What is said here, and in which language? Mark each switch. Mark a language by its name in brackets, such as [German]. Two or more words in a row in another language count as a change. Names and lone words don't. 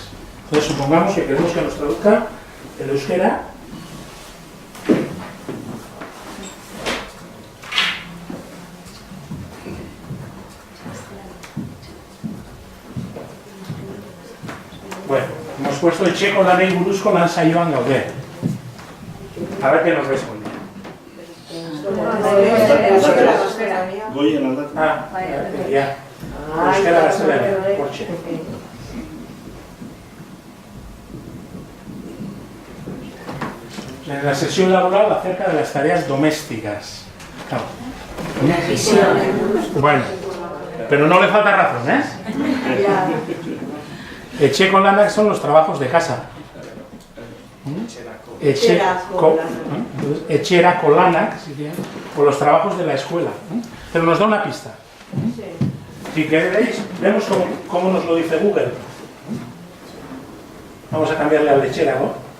[Spanish] Entonces, supongamos que queremos que nos traduzca el euskera. Bueno, hemos puesto el [Basque] txeko lanei buruzko lan saioan gaude. [Spanish] A ver qué nos responde. [Basque] Goien aldatu. [Spanish] Ya. [Basque] Euskera gaztelania, hortxe. [Spanish] En la sesión laboral acerca de las tareas domésticas. Claro. Bueno, pero no le falta razón, ¿eh? [Basque] Etxeko lanak [Spanish] son los trabajos de casa. [Basque] Etxerako lanak, [Spanish] o los trabajos de la escuela. Pero nos da una pista. Si queréis, vemos cómo nos lo dice Google. Vamos a cambiarle al etxerako.